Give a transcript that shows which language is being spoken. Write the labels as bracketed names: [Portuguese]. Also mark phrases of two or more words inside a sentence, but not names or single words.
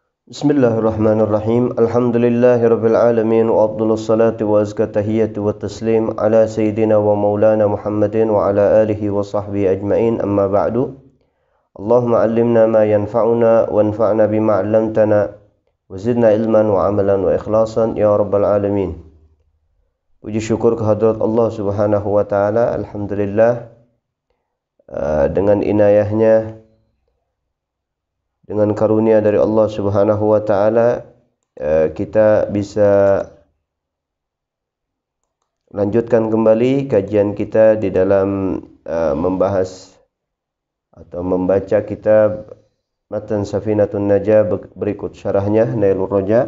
[Arabic] بسم الله الرحمن الرحيم. الحمد لله رب العالمين وأفضل الصلاة وأزكى التحيات والتسليم على سيدنا ومولانا محمد وعلى آله وصحبه أجمعين. أما بعد. اللهم علمنا ما ينفعنا وانفعنا بما علمتنا وزدنا علما وعملا وإخلاصا يا رب العالمين. [Indonesian] Puji syukur kehadrat [Arabic] الله سبحانه وتعالى. [Indonesian] Alhamdulillah, dengan inayahnya, dengan karunia dari [Arabic] الله سبحانه وتعالى, [Indonesian] kita bisa lanjutkan kembali kajian kita di dalam membahas atau membaca kitab Matan Safinatun Najah berikut syarahnya Nailur Raja.